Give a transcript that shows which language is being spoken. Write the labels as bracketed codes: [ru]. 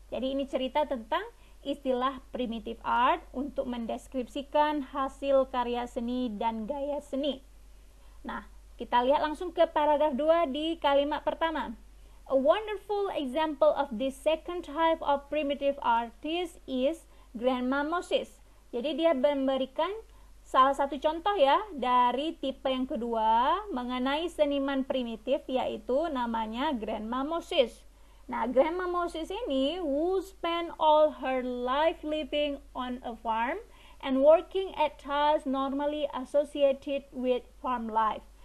[id] Jadi ini cerita tentang istilah primitive art untuk mendeskripsikan hasil karya seni dan gaya seni. Nah, kita lihat langsung ke paragraf 2 di kalimat pertama. [en] A wonderful example of this second type of primitive artist is Grandma Moses. [id] Jadi dia memberikan salah satu contoh ya dari tipe yang kedua mengenai seniman primitif, yaitu namanya Grandma Moses. Nah, Grandma Moses ini [en] who spent all her life living on a farm and working at tasks normally associated with farm life.